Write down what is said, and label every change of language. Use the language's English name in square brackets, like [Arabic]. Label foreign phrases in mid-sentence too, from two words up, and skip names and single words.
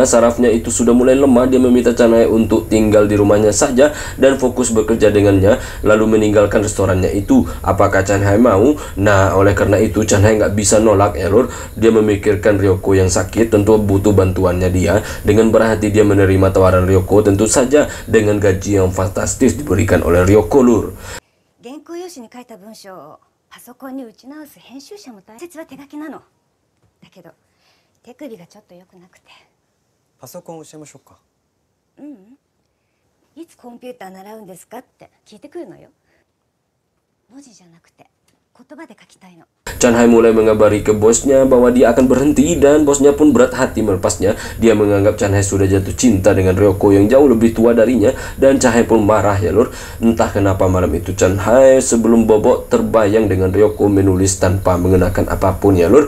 [Indonesian] Sarafnya itu sudah mulai lemah. Dia meminta Chan Hae untuk tinggal di rumahnya saja dan fokus bekerja dengannya, lalu meninggalkan restorannya itu. Apakah Chan Hae mau? Nah, oleh karena itu Chan Hae nggak bisa nolak ya lur. Dia memikirkan Ryoko yang sakit, tentu butuh bantuannya dia. Dengan berhati dia menerima tawaran Ryoko, tentu saja dengan gaji yang fantastis diberikan oleh Ryoko lur. [Japanese] 原稿用紙に書いた文章をパソコンに打ち直す編集者も大切は手書きなの。だけど手首がちょっと良くなくて。パソコン教えましょうか。いつコンピューター習うんですかって聞いてくるのよ。文字じゃなくて言葉で書きたいの。 [Indonesian] Chan Hae mulai mengabari ke bosnya bahwa dia akan berhenti, dan bosnya pun berat hati melepasnya. Dia menganggap Chan Hae sudah jatuh cinta dengan Ryoko yang jauh lebih tua darinya, dan Chan Hae pun marah ya lur. Entah kenapa malam itu Chan Hae sebelum bobok terbayang dengan Ryoko menulis tanpa mengenakan apapun ya lur.